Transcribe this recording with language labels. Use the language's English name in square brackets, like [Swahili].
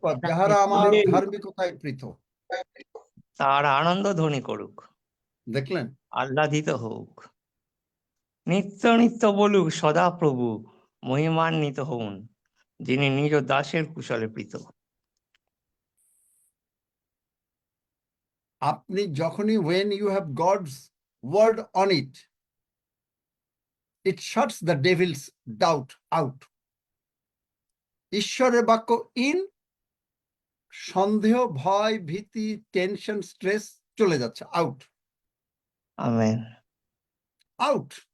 [Bangla] পদ, যাহারা আমার ধার্মিকতায় পৃথক। তার আনন্দ ধ্বনি করুক, দেখলেন? আহ্লাদিত হোক, নিত্য নিত্য বলুক সদা প্রভু মহিমান্বিত হউন, যিনি নিজ দাসের কুশলে প্রীত। আপনি যখনই [English] when you have God's word on it, it shuts the devil's doubt out. [Bangla] ঈশ্বরের বাক্য ইন, সন্দেহ, ভয়, ভীতি, টেনশন, স্ট্রেস চলে যাচ্ছে, আউট আমেন। আউট।